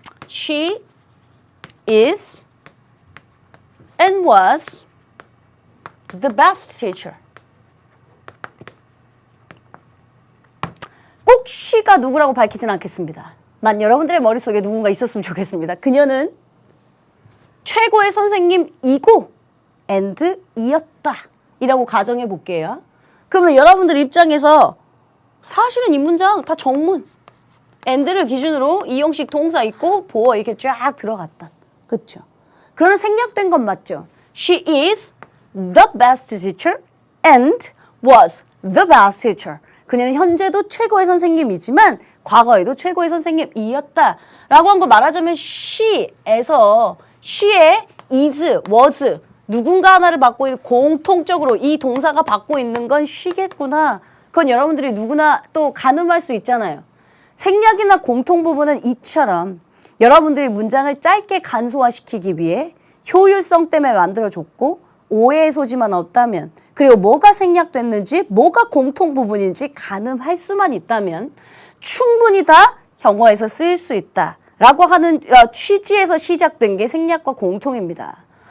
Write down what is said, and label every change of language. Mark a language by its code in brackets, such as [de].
[en] She is and was the best teacher. [ko] 꼭 she가 누구라고 밝히지는 않겠습니다. 만 여러분들의 머릿속에 누군가 있었으면 좋겠습니다. 그녀는 최고의 선생님이고 and이었다 이라고 가정해 볼게요. 그러면 여러분들 입장에서 사실은 이 문장 다 정문 and를 기준으로 이형식 동사 있고 보어 이렇게 쫙 들어갔다. 그렇죠? 그러나 생략된 건 맞죠? [en] She is the best teacher and was the best teacher. [ko] 그녀는 현재도 최고의 선생님이지만 과거에도 최고의 선생님이었다 라고 한 거 말하자면 she에서 she의 is, was 누군가 하나를 받고 있는 공통적으로 이 동사가 받고 있는 건 she겠구나. 그건 여러분들이 누구나 또 가늠할 수 있잖아요. 생략이나 공통 부분은 이처럼 여러분들이 문장을 짧게 간소화시키기 위해 효율성 때문에 만들어줬고 오해의 소지만 없다면 그리고 뭐가 생략됐는지 뭐가 공통 부분인지 가늠할 수만 있다면 충분히 다 영어에서 쓰일 수 있다라고 하는 취지에서 시작된 게 생략과 공통입니다.